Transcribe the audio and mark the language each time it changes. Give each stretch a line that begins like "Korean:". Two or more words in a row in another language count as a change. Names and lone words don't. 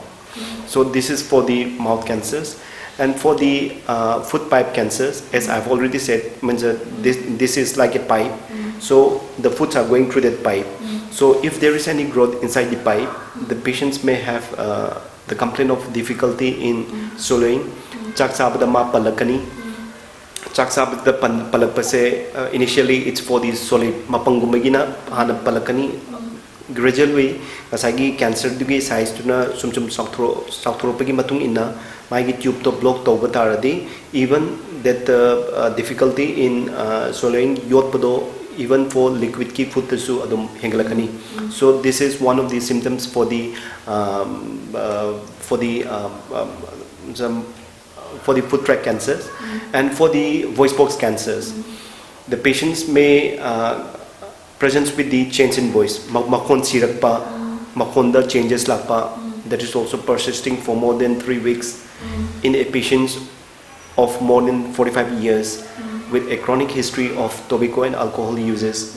English: So this is for the mouth cancers. And for the food pipe cancers, as I've already said, this is like a pipe. So the foods are going through that pipe. So if there is any growth inside the pipe, the patients may have the complaint of difficulty in swallowing.
Manipuri: Chak sabada ma palakani. Chak sabada palakpase,
English: initially it's for the solid
Manipuri: mapangumagina hana palakani. Gradually, kasagi cancer dugi size tuna sumsum sakthro pagi matung inna maigi tube
English: to block
Manipuri: to bataradi,
English: even that difficulty in swallowing
Manipuri: yot pado,
English: even for liquid
Manipuri: ki food tasu adum hengalakani.
English: So this is one of the symptoms for the foot tract cancers. And for the voice box cancers, the patients may present with the change in voice,
Manipuri: makon sirak pa, makonda changes lakpa,
English: that is also persisting for more than 3 weeks in a patient of more than 45 years with a chronic history of tobacco and alcohol uses.